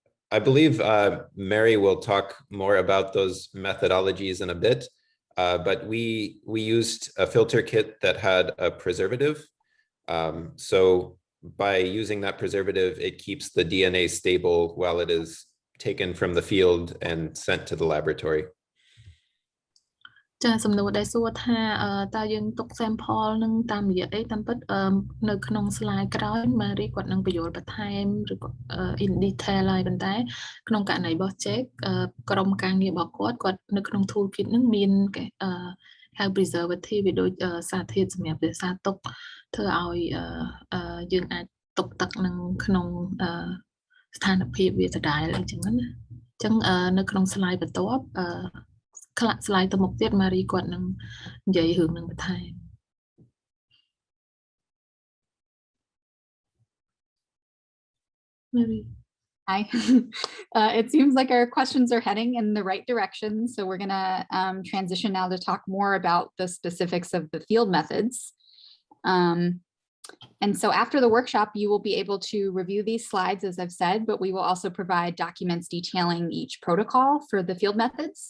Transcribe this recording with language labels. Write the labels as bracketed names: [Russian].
[English] I believe Mary will talk more about those methodologies in a bit, but we used a filter kit that had a preservative. So by using that preservative, it keeps the DNA stable while it is taken from the field and sent to the laboratory. [Khmer] ចាសំណួរដែលសួរថាតើយើងទុក sample នឹងតាមរយៈអីតាមពិតនៅក្នុង slide ក្រោយ Mary គាត់នឹងបញ្យល់បន្ថែមឬក៏ [English] in detail [Khmer] ហើយប៉ុន្តែក្នុងករណីរបស់ check ក្រុមការងាររបស់គាត់នៅក្នុង toolkit នឹងមានហៅ preservative វាដូចសារធាតុសម្រាប់រក្សាទុកធ្វើឲ្យយើងអាចទុកទឹកនឹងក្នុង ស្ថានភាពវាដដែលអីចឹងណាអញ្ចឹងនៅក្នុង slide បន្ទាប់slide ទៅមុខទៀត Mary គាត់នឹងនិយាយរឿងនឹងបន្ថែម Mary [English] Hi. It seems like our questions are heading in the right direction, so we're going to transition now to talk more about the specifics of the field methods. And so after the workshop, you will be able to review these slides, as I've said, but we will also provide documents detailing each protocol for the field methods.